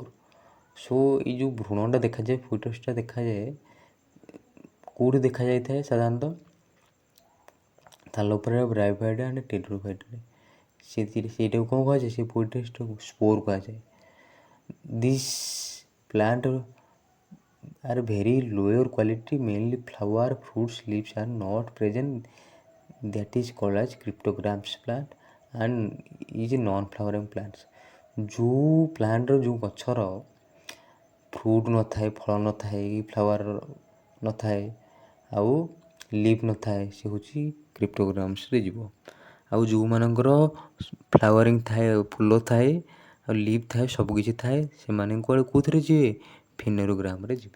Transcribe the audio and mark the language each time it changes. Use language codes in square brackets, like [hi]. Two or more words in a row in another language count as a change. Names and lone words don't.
[or] ସୋ ଏଇ ଯେଉଁ ଭ୍ରୂଣଟା ଦେଖାଯାଏ, ଫିଟସ୍ଟା ଦେଖାଯାଏ, କେଉଁଠି ଦେଖାଯାଇଥାଏ ସାଧାରଣତଃ ଥାଲୋଫାଇଟା, ବ୍ରାଇଫାଇଟା ଆଣ୍ଡ ଟେରିଡୋଫାଇଟାରେ। ସେଇଟାକୁ କ'ଣ କୁହାଯାଏ, ସେ ଫିଟସ୍ଟାକୁ ସ୍ପୋର୍ କୁହାଯାଏ। [en] this plant are very lower quality, mainly flower, fruits, leaves are not present, that is called as cryptogams plant and is non-flowering plants। [or] ଯେଉଁ ପ୍ଲାଣ୍ଟର ଯେଉଁ ଗଛର ଫ୍ରୁଟ୍ ନଥାଏ, ଫଳ ନଥାଏ, ଫ୍ଲାୱାର ନଥାଏ, ଆଉ ଲିଭ୍ ନଥାଏ, ସେ ହେଉଛି କ୍ରିପ୍ଟୋଗ୍ରାମ୍ସରେ ଯିବ। ଆଉ ଯେଉଁମାନଙ୍କର ଫ୍ଲାୱାରିଂ ଥାଏ, ଫୁଲ ଥାଏ, ଆଉ ଲିଭ୍ ଥାଏ, ସବୁକିଛି ଥାଏ, ସେମାନେ କୁଆଡ଼େ କେଉଁଥିରେ ଯିବେ, ଫିନେରୋଗ୍ରାମରେ ଯିବେ।